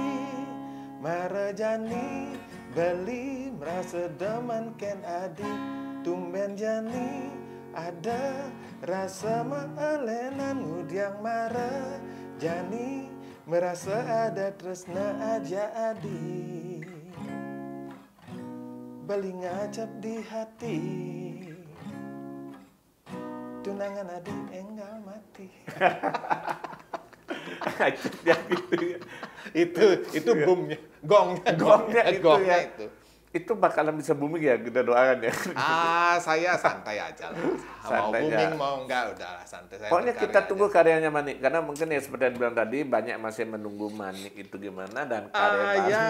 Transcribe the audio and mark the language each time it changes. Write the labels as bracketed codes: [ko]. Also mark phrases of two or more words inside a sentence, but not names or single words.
[ban] marajani beli merasa demen ken adi, tumben jani ada rasa maalenan ngudiang marah jani merasa ada tresna aja adi beli ngacap di hati tunangan adi enggal mati. [id] itu boomnya, gongnya itu. Itu bakalan bisa booming ya, kita doakan ya. Saya santai aja lah. Mau booming mau enggak, udahlah santai. Pokoknya kita tunggu karyanya Manik, karena mungkin ya seperti yang bilang tadi, banyak masih menunggu Manik itu gimana dan karya